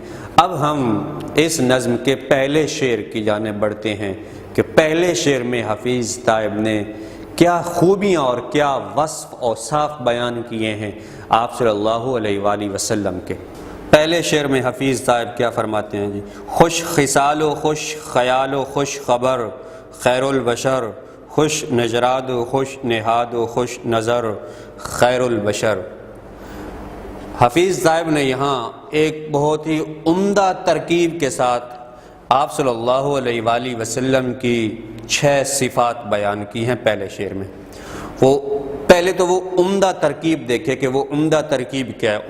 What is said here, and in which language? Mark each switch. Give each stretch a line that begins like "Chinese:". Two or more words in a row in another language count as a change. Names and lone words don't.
Urdu: اب ہم اس نظم کے پہلے شعر کی جانب بڑھتے ہیں کہ پہلے شعر میں حفیظ طیب نے کیا خوبیاں اور کیا وصف اور صاف بیان کیے ہیں آپ
Arabic: صلی اللہ علیہ وآلہ وسلم
Urdu: کے۔ پہلے شعر میں حفیظ طیب کیا فرماتے ہیں جی؟ خوش خصال و خوش خیال و خوش خبر خیر البشر، خوش نژاد و خوش نہاد و خوش نظر خیر البشر۔ حفیظ طیب نے یہاں ایک بہت ہی عمدہ ترکیب کے ساتھ آپ
Arabic: صلی اللہ علیہ وآلہ وسلم
Urdu: کی 6 صفات بیان کی ہیں پہلے شعر میں۔ پہلے تو وہ عمدہ ترکیب دیکھے کہ وہ عمدہ ترکیب کیا ہے۔